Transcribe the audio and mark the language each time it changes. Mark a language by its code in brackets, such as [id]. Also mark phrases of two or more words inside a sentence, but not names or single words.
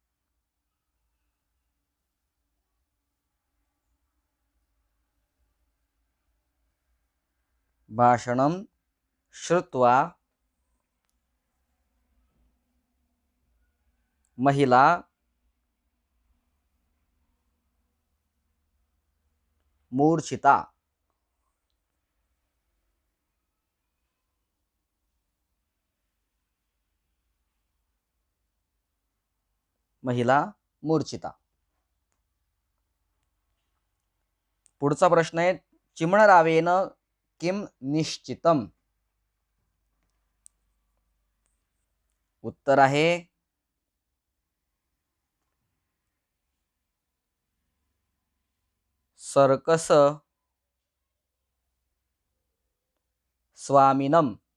[sa] महिला मूर्छिता। [mr] पुढचा प्रश्न आहे, [sa] चिमणरावेन किम निश्चितम। [mr] उत्तर आहे सर्कस स्वामिनः